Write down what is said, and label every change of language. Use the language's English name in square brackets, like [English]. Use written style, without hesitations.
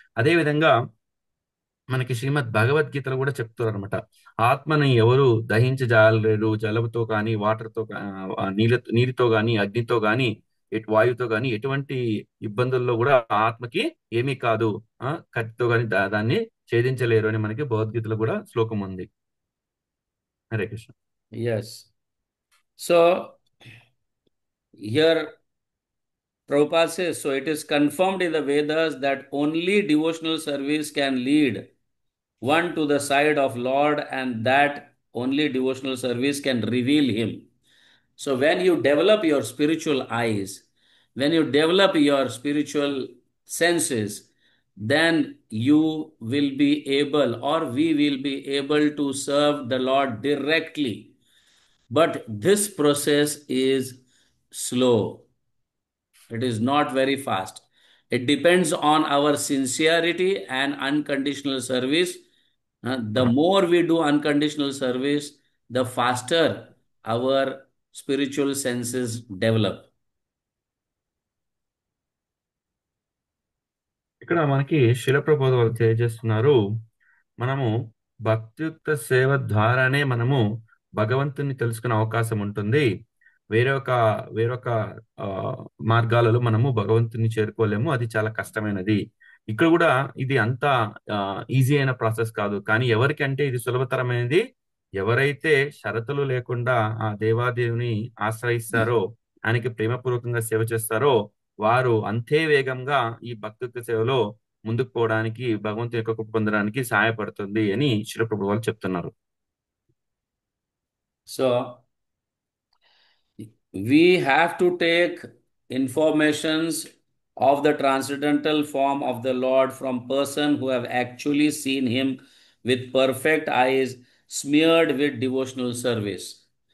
[Telugu] అదే విధంగా మనకి శ్రీమద్ భగవద్గీతలో కూడా చెప్తారు అనమాట, ఆత్మని ఎవరు దహించజాలలేరు, జలముతో కానీ, వాటర్తో నీటితో కానీ, అగ్నితో కానీ, వాయువుతో కానీ ఎటువంటి ఇబ్బందుల్లో కూడా ఆత్మకి ఏమీ కాదు, కత్తితో కానీ దాన్ని ఛేదించలేరు అని మనకి భగవద్గీతలో కూడా శ్లోకం ఉంది. Hare Krishna. [English] Yes. So here Prabhupada says, so it is confirmed in the Vedas that only devotional service can lead one to the side of Lord, and that only devotional service can reveal him. So when you develop your spiritual eyes, when you develop your spiritual senses, then you will be able, or we will be able to serve the Lord directly. But this process is slow. It is not very fast. It depends on our sincerity and unconditional service. The more we do unconditional service, the faster our spiritual senses develop. [Telugu] ఇక్కడ మనకి శిలప్రబోధ వాళ్ళు తెలియజేస్తున్నారు, మనము భక్తియుక్త సేవ ద్వారానే మనము భగవంతుని తెలుసుకునే అవకాశం ఉంటుంది. వేరొక వేరొక ఆ, మార్గాలలో మనము భగవంతుని చేరుకోలేము, అది చాలా కష్టమైనది. ఇక్కడ కూడా ఇది అంత ఈజీ అయిన ప్రాసెస్ కాదు. కానీ ఎవరికంటే ఇది సులభతరమైనది, ఎవరైతే షరతులు లేకుండా ఆ దేవాదేవుని ఆశ్రయిస్తారో, ఆయనకి ప్రేమపూర్వకంగా సేవ చేస్తారో, వారు అంతే వేగంగా ఈ భక్తియుక్త సేవలో ముందుకు పోవడానికి, భగవంతుని యొక్క కృప పొందడానికి సహాయపడుతుంది అని శిల ప్రభు వాళ్ళు చెప్తున్నారు. [English] So we have to take informations of the transcendental form of the Lord from person who have actually seen him with perfect eyes, smeared with devotional service.